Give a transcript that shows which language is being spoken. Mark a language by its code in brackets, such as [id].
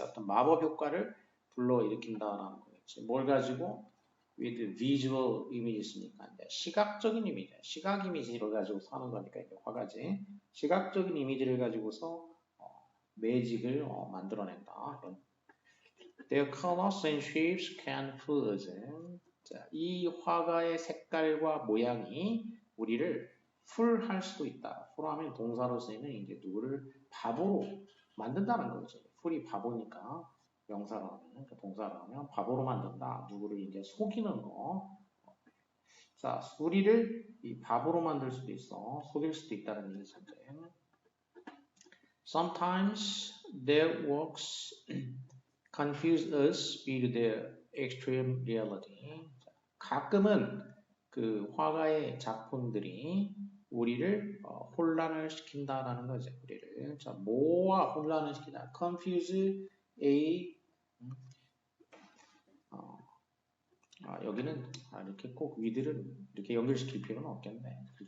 [ko] 어떤 마법 효과를 불러일으킨다는 거겠지. 뭘 가지고 [en] with visual images [ko] 니까 이제 시각적인 이미지, 시각 이미지를 가지고 하는 거니까 이제 화가지. 시각적인 이미지를 가지고서 매직을 만들어낸다. [en] Their colors and shapes can fool us. [ko] 자, 이 화가의 색깔과 모양이 우리를 풀할 수도 있다. 풀하면 동사로 쓰이는 이제 누구를 바보로 만든다는 거죠. 풀이 바보니까 명사로 하면, 동사로 하면 바보로 만든다. 누구를 이제 속이는 거. 자, 우리를 이 바보로 만들 수도 있어. 속일 수도 있다는 얘기죠. [en] Sometimes their works confuse us with their extreme reality. [ko] 가끔은 그 화가의 작품들이 우리를 혼란을 시킨다라는 거죠. 우리를 자, 뭐와 혼란을 시키다? confuse a 여기는 이렇게 꼭 위들은 이렇게 연결시킬 필요는 없겠네.